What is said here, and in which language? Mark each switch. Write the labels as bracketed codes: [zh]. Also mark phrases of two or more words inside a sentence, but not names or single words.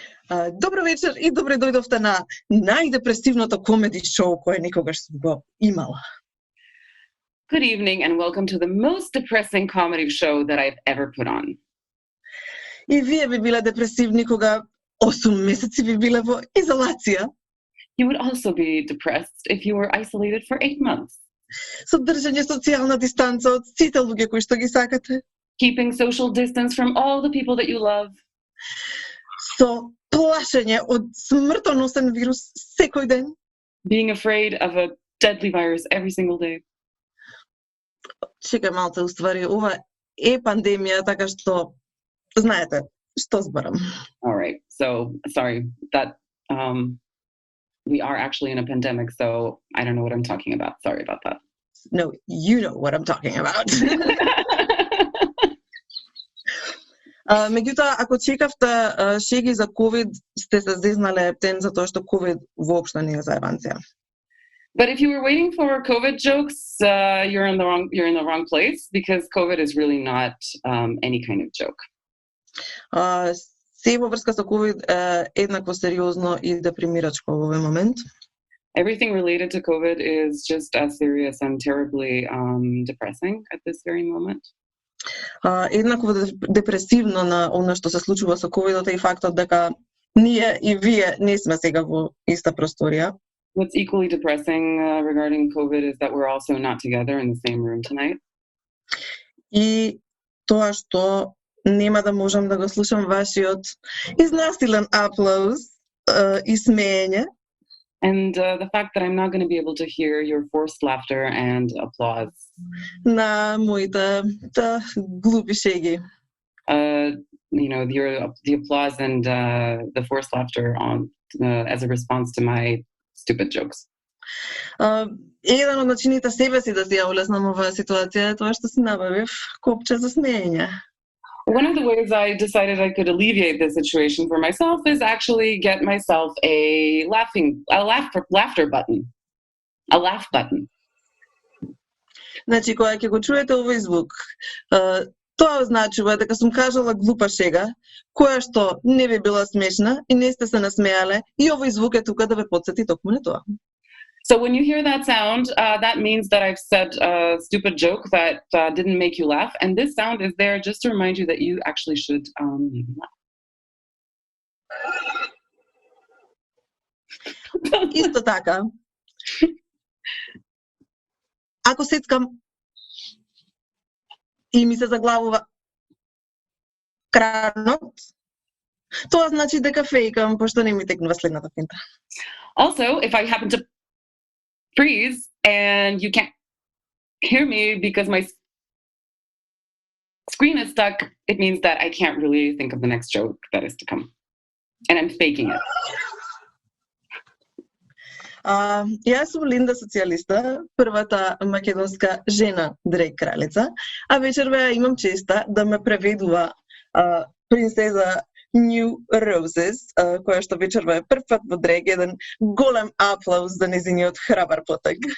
[mk] Добро вечер и добре дојдовте на најдепресивното комеди шоу кое никогаш сум го имала. [en] Good evening and welcome to the most depressing comedy show that I've ever put on. [mk] И вие би биле депресивни кога 8 месеци би биле во изолација. [en] You would also be depressed if you were isolated for 8 months. [mk] Со држање социјална дистанца од сите луѓе кои што ги сакате. [en] Keeping social distance from all the people that you love. [mk] Со плашење од смртоносен вирус секој ден. [en] Being afraid of a deadly virus every single day. [mk] Чекај малце, уствари, ова е пандемија, така што знаете што зборам. [en] All right. So, sorry that we are actually in a pandemic, so I don't know what I'm talking about. Sorry about that. No, you know what I'm talking about. [mk] Меѓутоа, ако чекавте шеги за COVID, сте се зезнале ептен затоа што COVID воопшто не е заебанција. [en] But if you were waiting for COVID jokes, you're in the wrong place because COVID is really not any kind of joke. [mk] Се во врска со COVID еднакво сериозно и депримирачко во овој момент. [en] Everything related to COVID is just as serious and terribly depressing at this very moment. [mk] Еднакво депресивно на она што се случува со COVID и фактот дека ние и вие не сме сега во иста просторија. [en] What's equally depressing regarding COVID is that we're also not together in the same room tonight. [mk] И тоа што нема да можам да го слушам вашиот изнасилен аплауз и смеење. [en] And the fact that I'm not going to be able to hear your forced laughter and applause. [mk] На моите глупи шеги. [en] You know, the applause and the forced laughter as a response to my stupid jokes. [mk] Еден од начините себе си да си ја олеснам оваа ситуација е тоа што си набавив копче за смеење. [en] One of the ways I decided I could alleviate this situation for myself is actually get myself a laughter button. A laugh button. [mk] Значи, кога ќе го чуете овој звук, тоа означува дека сум кажала глупа шега, која што не би била смешна и не сте се насмеале, и овој звук е тука да ве потсети токму на тоа. [en] So when you hear that sound, that means that I've said a stupid joke that didn't make you laugh, and this sound is there just to remind you that you actually should maybe laugh. [mk] Исто така, ако сецкам и ми се заглавува кранот, тоа значи дека фејкам, пошто не ми текнува следната финта. [en] Also, if I happen to freeze and you can't hear me because my screen is stuck, it means that I can't really think of the next joke that is to come. And I'm faking it. [mk] Јас сум Линда, социјалиста, првата македонска жена дрек кралица, а вечерва имам честа да ме преведува принцеза New Roses, која што вечерва е прв пат во дрек, еден голем аплауз за нејзиниот храбар потег.